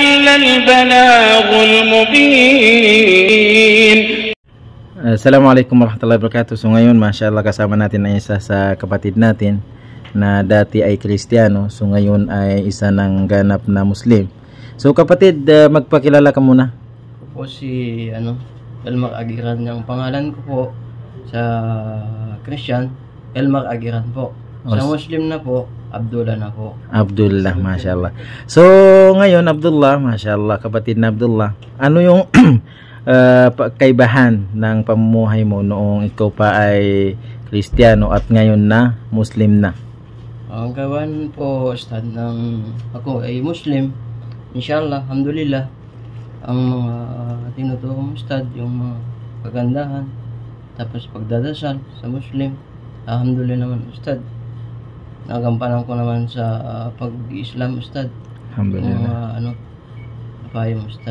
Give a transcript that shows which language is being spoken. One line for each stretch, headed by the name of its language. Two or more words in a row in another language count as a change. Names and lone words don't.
Arabic: البلاغ المبين. السلام عليكم ورحمة الله وبركاته.
Filipino: So ngayon, mashallah, kasama natin ang isa sa kapatid natin na dati ay Kristiyano. So ngayon ay isa ng ganap na Muslim. So kapatid, magpakilala ka muna. Ako po si Elmar Agiran yung pangalan ko po. Sa Christian, Elmar Agiran po. Sa Muslim na po, Abdullah na po. Abdullah, mashallah. So ngayon, Abdullah, mashallah, kapatid na Abdullah, ano yung kaibahan ng pamumuhay mo noong ikaw pa ay Kristiyano at ngayon na Muslim na? Ang kaibahan po, Ustad, ng ako ay Muslim,
Arabic: إن شاء الله الحمد لله,
Filipino: ang mga tinuturo mo, Ustad, yung mga kagandahan, tapos pagdadasal sa Muslim, alhamdulillah naman, Ustad. Nagampanan ko naman sa pag-Islam, Ustad. Alhamdulillah. Yung payo mo, Ustad.